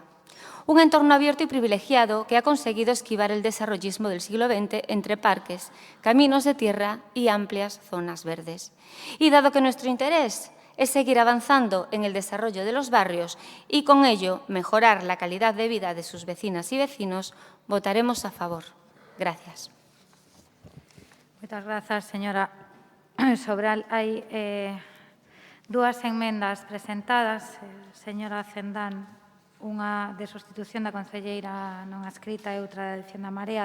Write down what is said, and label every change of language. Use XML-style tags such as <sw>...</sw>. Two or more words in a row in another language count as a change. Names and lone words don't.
<es>Un entorno abierto y privilegiado que ha conseguido esquivar el desarrollismo del siglo XX entre parques, caminos de tierra y amplias zonas verdes. Y dado que nuestro interés es seguir avanzando en el desarrollo de los barrios y con ello mejorar la calidad de vida de sus vecinas y vecinos, votaremos a favor. Gracias.</es> <gl>Moitas grazas, señora Sobral. Hai dúas enmendas presentadas. Señora Cendán, unha de sustitución da concelleira non adscrita e outra de adición da Marea.</gl>